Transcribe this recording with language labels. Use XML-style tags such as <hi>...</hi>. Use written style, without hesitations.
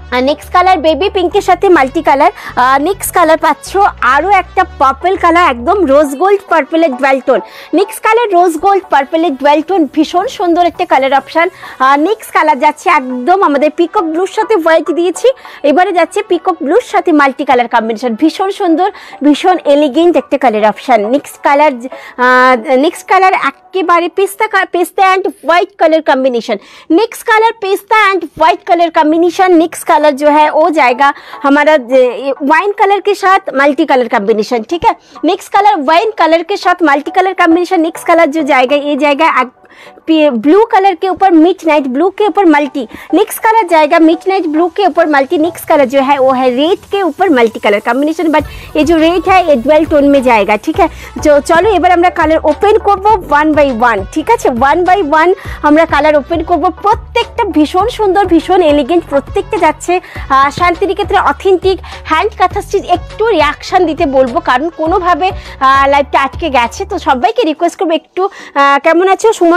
<bn>Next colour baby পিঙ্কের সাথে multi colour. Next colour পাচ্ছ আরও একটা পার্পল কালার, একদম rose gold পার্পলের dual. Next colour rose gold পার্পলের dual, ভীষণ সুন্দর একটা কালার অপশান। নেক্সট কালার যাচ্ছে একদম আমাদের পিকক ব্লুর সাথে হোয়াইট দিয়েছি, এবারে যাচ্ছে পিকক ব্লুর সাথে মাল্টি কালার কম্বিনেশন, ভীষণ সুন্দর ভীষণ এলিগেন্ট একটা কালার অপশান। নেক্সট কালার একেবারে pista and white colour combination.</bn> <hi>Next colour pista and white colour combination. Next colour जो है वो जाएगा हमारा वाइन कलर के साथ मल्टी कलर कॉम्बिनेशन। ठीक है, नेक्स्ट कलर वाइन कलर के साथ multi colour combination. Next colour जो जाएगा ये जाएगा ब्लू कलर के ऊपर मिड नाइट ब्लू के ऊपर मल्टी। नेक्स्ट कलर जाएगा मिड नाइट ब्लू के ऊपर मल्टी। नेक्स्ट कलर जो है वो है रेड के ऊपर मल्टी कलर कॉम्बिनेशन, बट ये जो रेड है ये डुअल टोन में जाएगा। ठीक है, जो चलो</hi> <bn>এবার আমরা কালার ওপেন করব 1 বাই 1। ঠিক আছে, 1 বাই 1 আমরা কালার ওপেন করব। প্রত্যেকটা ভীষণ সুন্দর ভীষণ এলিগেন্ট, প্রত্যেকটা যাচ্ছে শান্তিনিকেতনের অথেন্টিক হ্যান্ড কাঁথা স্টিচ। একটু রিয়াকশন দিতে বলবো কারণ কোনোভাবে লাইভটা আটকে গেছে, তো সবাইকে রিকোয়েস্ট করবো একটু কেমন আছো সুমন</bn>